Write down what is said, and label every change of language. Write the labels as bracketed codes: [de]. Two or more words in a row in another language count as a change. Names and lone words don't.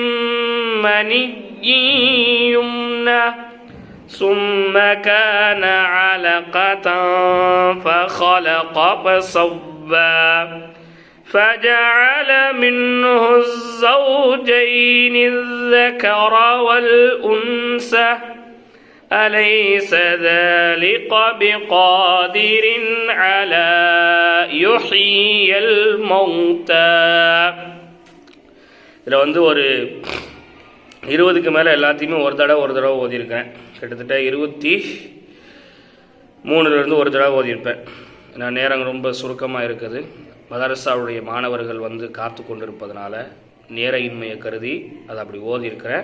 [ar] مني يمنى ثم كان علقة فخلق فسوى فجعل منه الزوجين الذكر والأنثى أليس ذلك بقادر على يحيي الموتى [ta] இதில் வந்து ஒரு 20க்கு மேலே எல்லாத்தையுமே ஒரு தடவை ஓதியிருக்கேன். கிட்டத்தட்ட 23லேருந்து ஒரு தடவை ஓதியிருப்பேன். நான் நேரம் ரொம்ப சுருக்கமாக இருக்குது. மதரசாவுடைய மாணவர்கள் வந்து காத்து கொண்டிருப்பதனால நேர இன்மையை கருதி அதை அப்படி ஓதியிருக்கிறேன்.